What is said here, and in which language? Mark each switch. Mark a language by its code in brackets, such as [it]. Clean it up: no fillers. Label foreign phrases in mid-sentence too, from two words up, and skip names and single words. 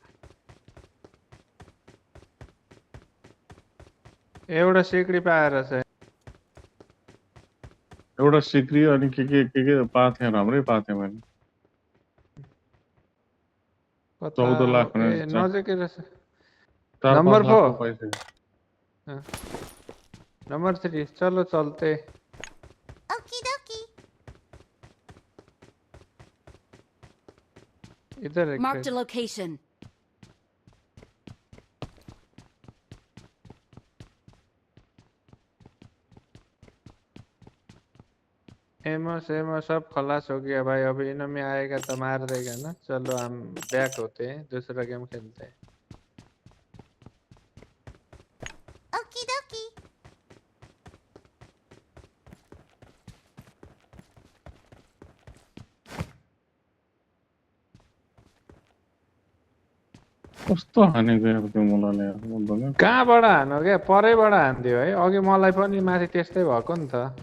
[ne] एउटा सिक्री पाएर चाहिँ एउटा सिक्री अनि के पाथेँ राम्रै पाथेँ मैले कता 14 लाख ए भने नजिकै रहेछ। 4-5 नंबर लाख 4 को पाइसक्यो [hi] नंबर 3 चलो चलते। [en] Okie dokie. [hi] इधर एक [en] Marked a location. [hi] एमो सेमो सब खलास हो गया भाई। अभी इनमें आएगा तो मार देगा ना। चलो हम बैक होते हैं दूसरा गेम खेलते हैं। [en] Okie dokie. [ne] कस्तो हानेको यार त्यो मुलाले यार बुझ्दैन कहाँबाट हान्यो क्या परैबाट हान्दियो है। अघि मलाई पनि माथि त्यस्तै भएको नि त।